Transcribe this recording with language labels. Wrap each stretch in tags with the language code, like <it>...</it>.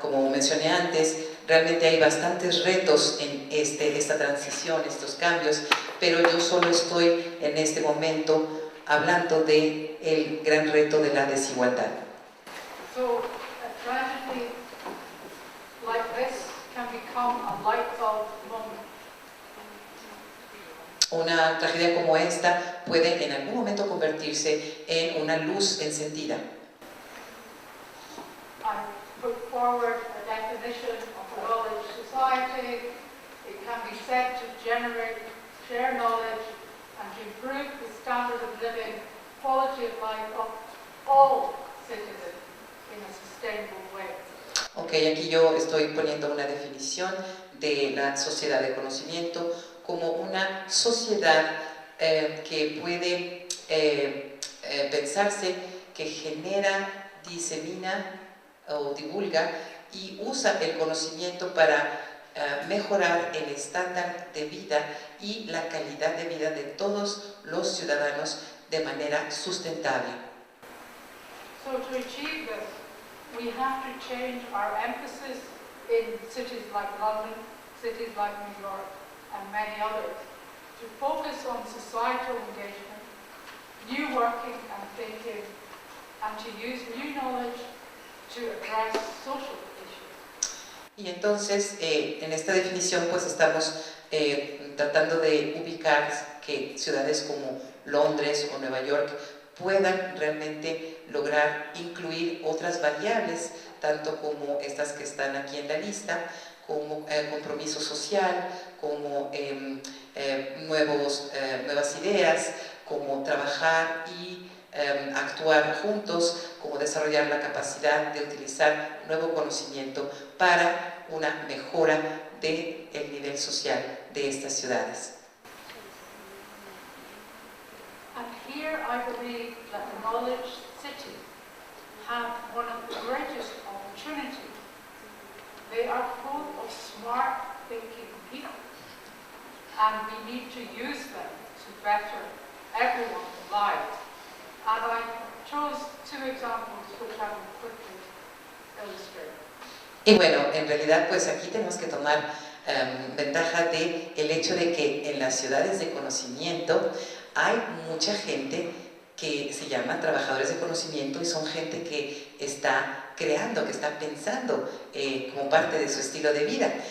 <es>Como mencioné antes, realmente hay bastantes retos en esta transición, estos cambios, pero yo solo estoy en este momento hablando de el gran reto de la desigualdad.</es> <en>So, a tragedy like this can become a light bulb moment.</en> <es>Una tragedia como esta puede en algún momento convertirse en una luz encendida.</es> <en>I put forward a definition of a knowledge society. It can be said to generate, share knowledge, and to improve the standard of living, quality of life of all citizens in a sustainable way.</en> <es>Ok, aquí yo estoy poniendo una definición de la sociedad de conocimiento como una sociedad que puede pensarse, que genera, disemina o divulga y usa el conocimiento para mejorar el estándar de vida y la calidad de vida de todos los ciudadanos de manera sustentable.</es> <en>So to achieve this, we have to change our emphasis in cities like London, cities like New York, and many others, to focus on societal engagement, new working and thinking, and to use new knowledge to address social issues.</en> <es>Y entonces, en esta definición, pues estamos tratando de ubicar que ciudades como Londres o Nueva York puedan realmente lograr incluir otras variables, tanto como estas que están aquí en la lista, como compromiso social, como nuevas ideas, como trabajar y actuar juntos, como desarrollar la capacidad de utilizar nuevo conocimiento para una mejora del nivel social de estas ciudades.</es> <en>And here I believe that the knowledge cities have one of the greatest opportunities. They are full of smart thinking people, and we need to use them to better everyone's lives. And I chose two examples which I will quickly illustrate.</en> <es>Y bueno, en realidad pues aquí tenemos que tomar ventaja de el hecho de que en las ciudades de conocimiento hay mucha gente que se llama trabajadores de conocimiento y son gente que está creando, que está pensando como parte de su estilo de vida.</es>